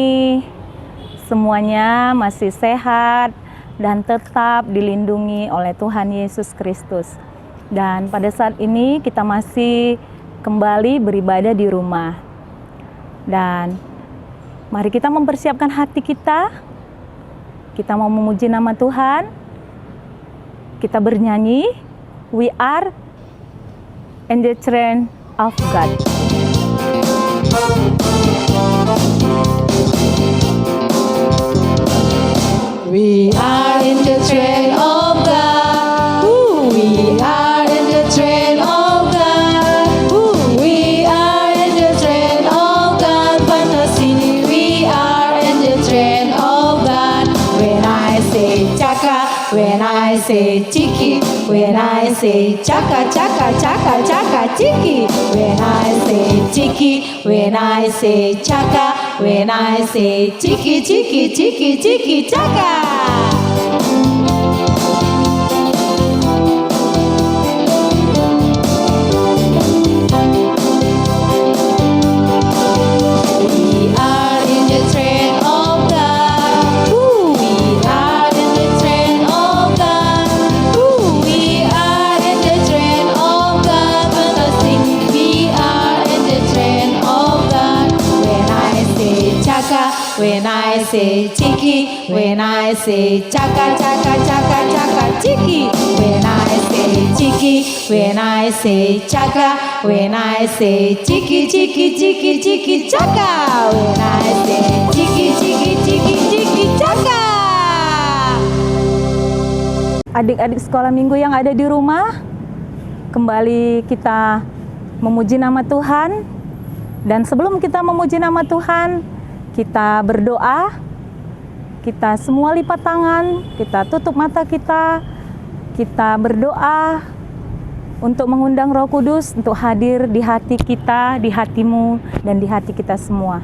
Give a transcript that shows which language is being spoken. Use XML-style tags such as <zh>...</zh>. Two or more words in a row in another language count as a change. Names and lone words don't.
<id>Semuanya masih sehat dan tetap dilindungi oleh Tuhan Yesus Kristus. Dan pada saat ini kita masih kembali beribadah di rumah. Dan mari kita mempersiapkan hati kita. Kita mau memuji nama Tuhan. Kita bernyanyi,</id> <en>We Are in the Train of God. We are in the train of God. Ooh, we are in the train of God. Ooh, we are in the train of God. Fantasy, we are in the train of God. When I say chaka, when I say chiki, when I say chaka, chaka, chaka, chaka, chiki. When I say chiki, when I say chaka, when I say chiki, chiki, chiki, chiki, chaka. We are in the train of God. Ooh, we are in the train of God. Ooh, we are in the train of God. When I sing, we are in the train of God. When I say chaka, when I say chiki, when I say chaka, chaka, chaka, chaka, chiki. When I say chiki, when I say chaka, when I say chiki, chiki, chiki, chiki, chaka. When I say chiki, chiki, chiki, chiki, chaka.</en> <id>Adik-adik sekolah minggu yang ada di rumah, kembali kita memuji nama Tuhan. Dan sebelum kita memuji nama Tuhan, kita berdoa. Kita semua lipat tangan, kita tutup mata kita berdoa untuk mengundang Roh Kudus untuk hadir di hati kita, di hatimu, dan di hati kita semua.</id>